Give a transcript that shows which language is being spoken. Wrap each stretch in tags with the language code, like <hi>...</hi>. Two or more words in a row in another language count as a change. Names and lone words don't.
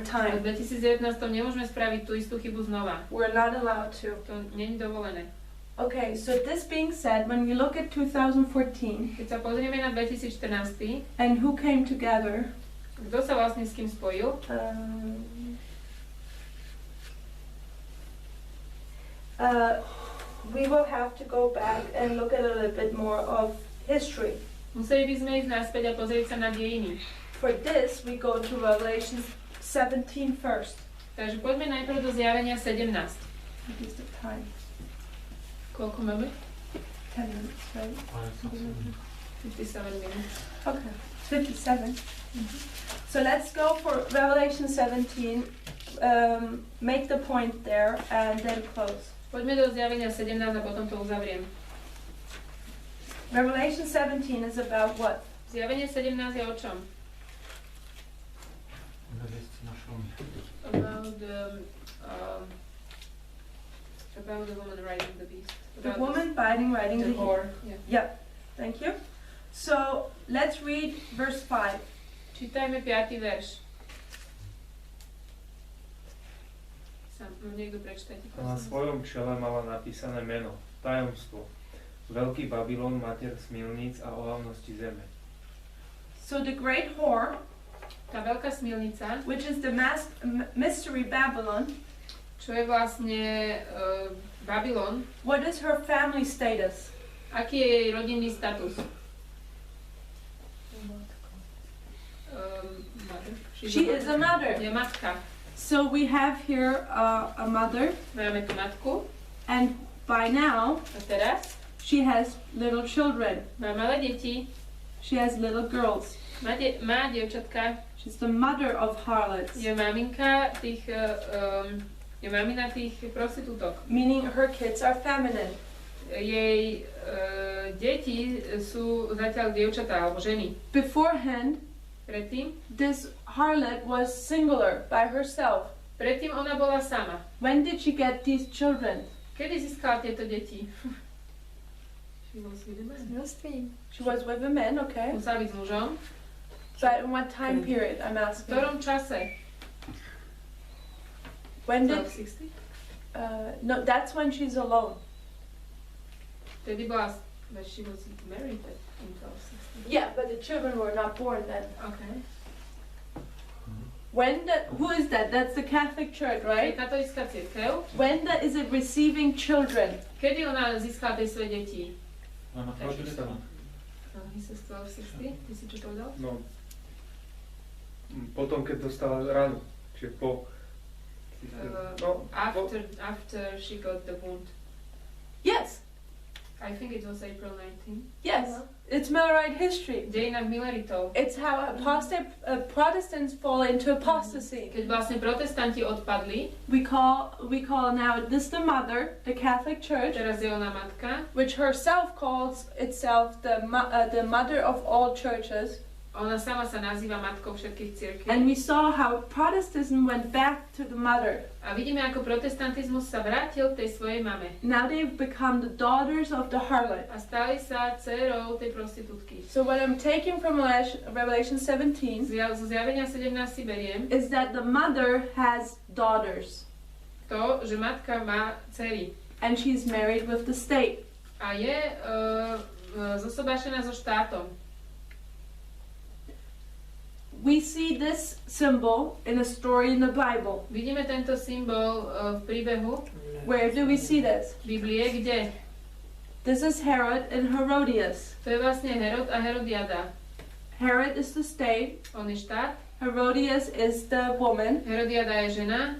<sk>A v</sk> <en>time.</en> <sk>2019 nemôžeme spraviť tú istú chybu znova.</sk> <en>We're not allowed to.</en> <sk>To nie je dovolené.</sk> <en>Okay, so this being said, when we look at 2014</en> <sk>Keď sa pozrieme na 2014,</sk> <en>and who came together,</en> <sk>kto sa vlastne s kým spojil,</sk> <en>we will have to go back and look at a little bit more of history.</en> <sk>museli by sme ísť naspäť a pozrieť sa na dejiny.</sk> <en>For this, we go to Revelation 17 first.</en> <sk>Takže poďme najprv do zjavenia 17.</sk> <en>What is the time?</en> <sk>Koľko máme?</sk> <en>10 minutes, right?</en> <sk>57 minút.</sk> <en>Okay, 57. So let's go for Revelation 17, make the point there, and then close.</en> <sk>Poďme do zjavenia 17 a potom to uzavriem.</sk> <en>Revelation 17 is about what?</en> <sk>Zjavenie 17 je o čom?</sk> <en>About the woman riding the beast. The About woman riding the the whore. Yeah. Yeah, thank you. So let's read verse 5.</en> <sk>Čítajme 5. verš. Niekto prečítajte, Na prosím. svojom čele mala napísané meno, tajomstvo, Veľký Babylon, mater smilníc a ohavnosti zeme.</sk> <en>So the great whore,</en> <sk>Tá veľká smilnica,</sk> <en>which is the mystery Babylon,</en> <sk>čo je vlastne Babylon,</sk> <en>what is her family status?</en> <sk>aký je jej rodinný status?</sk> <en>Mother. She is a mother.</en> <sk>Je matka.</sk> <en>So we have here a mother,</en> <sk>Máme tu matku</sk> <en>and by now</en> <sk>a teraz</sk> <en>she has little children.</en> <sk>má malé deti,</sk> <en>She has little girls.</en> <sk>má dievčatka,</sk> <en>She's the mother of harlots,</en> <sk>je maminka tých, je mamina tých prostitútok.</sk> <en>meaning her kids are feminine.</en> <sk>Jej deti sú zatiaľ dievčatá alebo ženy.</sk> <en>Beforehand,</en> <sk>Predtým</sk> <en>this harlot was singular by herself.</en> <sk>ona bola sama.</sk> <en>When did she get these children?</en> <sk>Kedy získala tieto deti?</sk> <en>She was with a man. She was with a man, okay.</en> <sk>Musela byť s mužom.</sk> <en>But in what time period, I'm</en> <sk>V</sk> <en>asking?</en> <sk>ktorom čase?</sk> <en>When did, 1260? no, that's when she's alone.</en> <sk>Vtedy bola,</sk> <en>but she was married in 1260. Yeah, but the children were not born then. Okay. Who is that? That's the Catholic Church,</en> <sk>To je</sk> <en>right?</en> <sk>katolícka cirkev.</sk> <en>Is it receiving children?</en> <sk>Kedy ona získala tie svoje deti? Áno, protestant.</sk> <en>He says 1260.</en> <sk>Ty si čo povedal? No, potom, keď dostala ránu, čiže po... No,</sk> <en>After she got the wound. Yes, I think it was April 19. yes. It's Millerite history.</en> <sk>V dejinách Mileritov.</sk> <en>It's how Protestants fall into apostasy.</en> <sk>Keď vlastne protestanti odpadli,</sk> <en>We call now this the mother, the Catholic Church,</en> <sk>teraz je ona matka,</sk> <en>which herself calls itself the mother of all churches.</en> <sk>ona sama sa nazýva matkou všetkých cirkví.</sk> <en>And we saw how Protestantism went back to the mother.</en> <sk>A vidíme, ako protestantizmus sa vrátil k tej svojej mame.</sk> <en>Now they've become the daughters of the harlot.</en> <sk>A stali sa dcérou tej prostitútky.</sk> <en>So what I'm taking from Revelation 17</en> <sk>Zo zjavenia 17 si beriem</sk> <en>is that the mother has daughters</en> <sk>to, že matka má dcery</sk> <en>and she's married with the state.</en> <sk>a je zosobášená so štátom.</sk> <en>We see this symbol in a story in the Bible.</en> <sk>Vidíme tento symbol v príbehu</sk> <en>Where do we see this?</en> <sk>Biblie, kde?</sk> <en>This is Herod and Herodias.</en> <sk>To je vlastne Herod a Herodiada.</sk> <en>Herod is the state,</en> <sk>On je štát,</sk> <en>Herodias is the woman,</en> <sk>Herodiada je žena,</sk>